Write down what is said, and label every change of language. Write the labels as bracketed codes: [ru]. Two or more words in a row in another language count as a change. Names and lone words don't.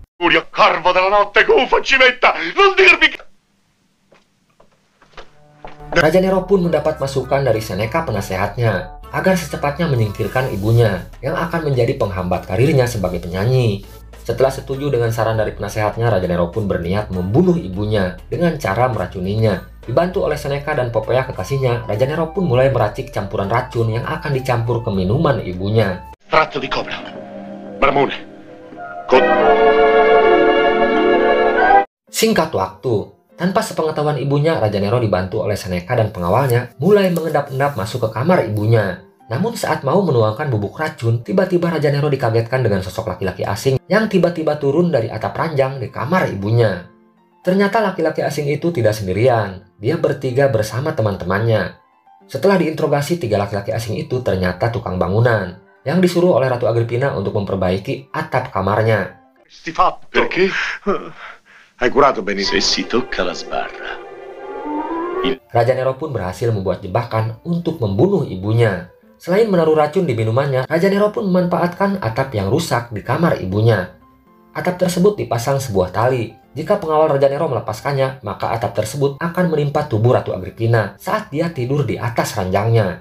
[id] Raja Nero pun mendapat masukan dari Seneca penasehatnya agar secepatnya menyingkirkan ibunya yang akan menjadi penghambat karirnya sebagai penyanyi. Setelah setuju dengan saran dari penasehatnya, Raja Nero pun berniat membunuh ibunya dengan cara meracuninya. Dibantu oleh Seneca dan Popea kekasihnya, Raja Nero pun mulai meracik campuran racun yang akan dicampur ke minuman ibunya. [it] Tratto di cobra. Bramone. [id] Singkat waktu, tanpa sepengetahuan ibunya, Raja Nero dibantu oleh Seneca dan pengawalnya mulai mengendap-endap masuk ke kamar ibunya. Namun saat mau menuangkan bubuk racun, tiba-tiba Raja Nero dikagetkan dengan sosok laki-laki asing yang tiba-tiba turun dari atap ranjang di kamar ibunya. Ternyata laki-laki asing itu tidak sendirian, dia bertiga bersama teman-temannya. Setelah diinterogasi, 3 laki-laki asing itu ternyata tukang bangunan yang disuruh oleh Ratu Agrippina untuk memperbaiki atap kamarnya. [it] Perché? Hai curato benissimo. Se si tocca la sbarra. [id] Raja Nero pun berhasil membuat jebakan untuk membunuh ibunya. Selain menaruh racun di minumannya, Raja Nero pun memanfaatkan atap yang rusak di kamar ibunya. Atap tersebut dipasang sebuah tali. Jika pengawal Raja Nero melepaskannya, maka atap tersebut akan menimpa tubuh Ratu Agrippina saat dia tidur di atas ranjangnya.